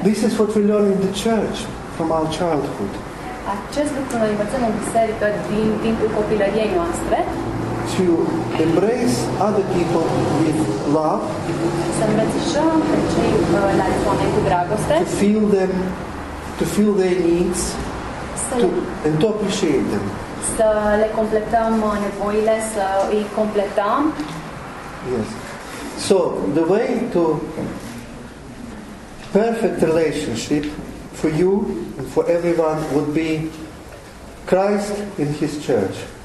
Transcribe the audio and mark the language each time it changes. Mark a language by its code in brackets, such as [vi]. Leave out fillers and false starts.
[en] This is what we learn in the church from our childhood. [ro] Acest lucru noi învățăm în biserică din timpul copilăriei noastre. [en] To embrace other people with love. [ro] Să îmbrățișăm pe ceilalți oameni cu dragoste. [en] To feel them, to feel their needs, and to appreciate them. [ro] Să le completăm nevoile, să îi completăm. [en] Yes. So, the way to perfect relationship for you and for everyone would be Christ in His church.